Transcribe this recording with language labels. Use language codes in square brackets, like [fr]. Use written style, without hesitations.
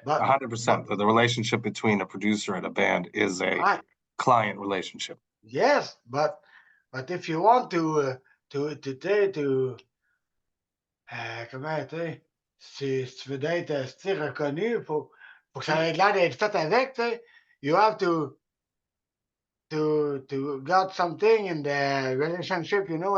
[en] 100%. The relationship between a producer and a band is a client relationship. yes, but if you want to [fr] comment dire, si tu veux être style reconnu, faut que ça ait l'air d'être fait avec, tu sais. [en] You have to got something in the relationship, you know.